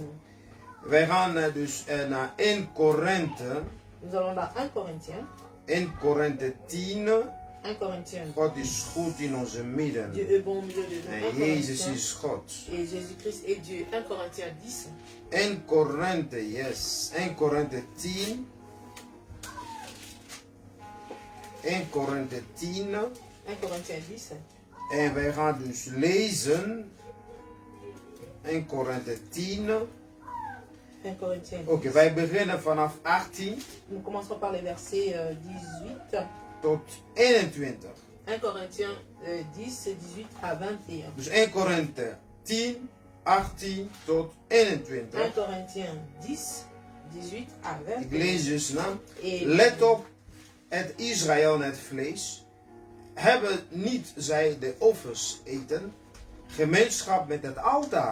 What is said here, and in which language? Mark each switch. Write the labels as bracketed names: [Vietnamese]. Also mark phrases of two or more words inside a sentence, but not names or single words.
[Dutch] Wij gaan dus naar 1 Korinthe. [French] Nous allons dans 1 Corinthiens. [Dutch] 1 Korinthe 10. [French] 1 Corinthiens. [Dutch] God is goed in onze midden. [French] Dieu est bon au milieu de nous. 1 [Dutch] En Jezus [French] Corinthiens. [Dutch] is God. [French] Et Jésus-Christ est Dieu. 1 Corinthiens 10. [Dutch] 1 Korinthe, yes. 1 Korinthe 10. 1 Korinthe 10. [French] 1 Corinthiens 10. [Dutch] En wij gaan dus lezen. 1 Korinthe 10. [French] 1 Corinthiens 10. [Dutch] Oké, wij beginnen vanaf 18 [French] Nous commencerons par les versets 18 [Dutch] tot 21. [French] 1 Corinthiens 10, 18 à 21. [Dutch] Dus 1 Korinthe 10, 18 tot 21. [French] 1 Corinthiens 10, 18 à 21. [Dutch] Ik lees dus na. [French] Et [Dutch] Let op, het Israël en het vlees. Hebben niet zij de offers eten, gemeenschap met het altaar.